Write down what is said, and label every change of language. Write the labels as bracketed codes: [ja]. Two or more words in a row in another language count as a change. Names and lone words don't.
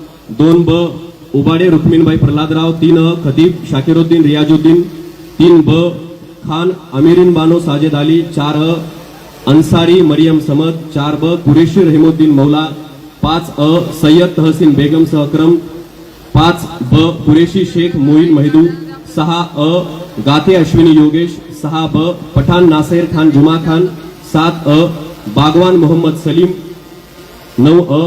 [mr] 2 ब उबाडे रुक्मिणबाई प्रल्हादराव, 3 अ खतीब शाकिरुद्दीन रियाजुद्दीन, 3 ब खान अमीरीन बानो साजिद अली, 4 अ अंसारी मरियम समद, 4 ब कुरेशी रहीमुद्दीन मौला, 5 अ सय्यद तहसीन बेगम अक्रम, 5 ब कुरेशी शेख मोईन महदू, 6 अ गाते अश्विनी योगेश, 6 ब पठाण नासेर खान जुमा खान, 7 अ बागवान मोहम्मद सलीम, 9 अ